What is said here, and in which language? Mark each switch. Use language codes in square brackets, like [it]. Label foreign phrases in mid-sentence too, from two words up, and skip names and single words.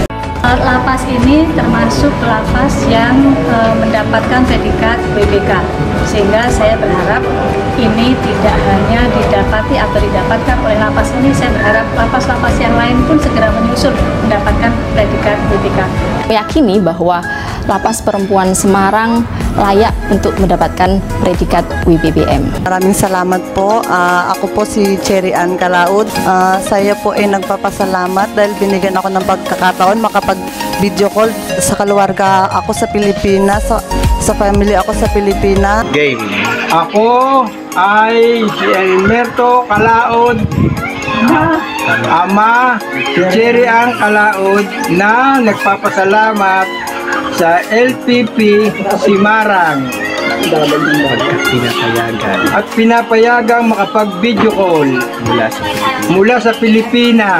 [id] Lapas ini termasuk lapas yang mendapatkan predikat WBK, sehingga saya berharap ini tidak hanya didapati atau didapatkan oleh lapas ini, saya berharap lapas-lapas yang lain pun segera menyusul mendapatkan predikat WBK. meyakini bahwa Lapas Perempuan Semarang layak untuk mendapatkan predikat WBBM. [tl] Maraming salamat po. Ako po si Cherry Ann Kalaud. Saya po ay nagpapasalamat dahil binigyan ako ng pagkakataon makapag-video call sa kaluwarga ako sa Pilipinas, sa family ako sa Pilipinas. Game. Ako ay si Elmerto Kalaud, ama Cherry Ann Kalaud, na nagpapasalamat sa LPP Semarang at pinapayagang makapag-video call mula sa Pilipinas.